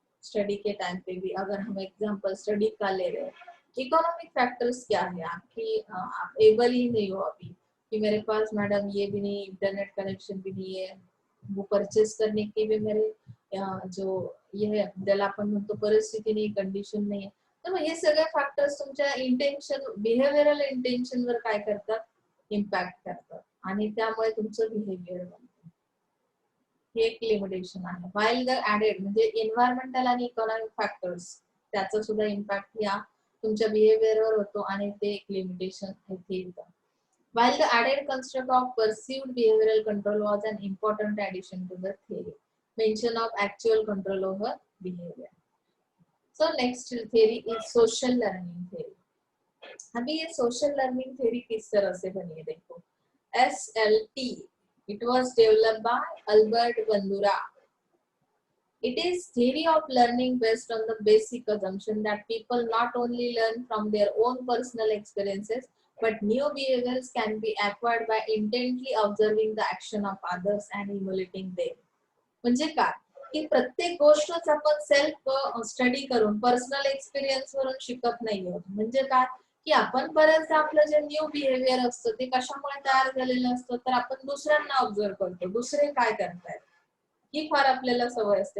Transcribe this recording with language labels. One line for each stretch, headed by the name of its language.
Hindi: Study के time पे भी अगर हम एग्जांपल स्टडी का ले रहे हैं, इकोनॉमिक फैक्टर्स क्या है आपकी, आप एबल ही नहीं हो अभी कि मेरे पास मैडम ये भी नहीं, इंटरनेट कनेक्शन भी नहीं है, वो परचेस करने की भी मेरे जो ये है
Marathi: ज्याला आपण म्हणतो परिस्थिती नाही, कंडिशन नाही. तर मग हे सगळे फॅक्टर्स तुमच्या इंटेन्शन, बिहेवियरल इंटेन्शन वर काय करतात, इम्पॅक्ट करतात आणि त्यामुळे तुमचं बिहेवियर बनतं. हे एक लिमिटेशन आहे.
English: while the added
Marathi: म्हणजे एन्व्हायरमेंटल आणि इकॉनॉमिक फॅक्टर्स, त्याचा सुद्धा इम्पॅक्ट या तुमच्या बिहेवियरवर होतो आणि ते एक लिमिटेशन इथे येतं.
English: While the added construct of perceived behavioral control was an important addition to the theory, mention of actual control over behavior. So next theory is social learning theory.
Hindi: अभी ये सोशल लर्निंग थ्योरी किस तरह से बनी है देखो, SLT,
English: it was developed by Albert Bandura. It is theory of learning based on the basic assumption that people not only learn from their own personal experiences, but new behaviors can be acquired by intently observing the action of others and emulating them.
Marathi: म्हणजे काय की प्रत्येक गोष्टच आपण self study करून personal experience वरून शिकत नाही आहोत. म्हणजे काय की आपण बऱ्याचदा आपलं जे न्यू बिहेवियर असतं ते कशामुळे तयार झालेलं असतं, तर आपण दुसऱ्यांना ऑब्झर्व करतो, दुसरे काय करतायत ही फार आपल्याला सवय असते.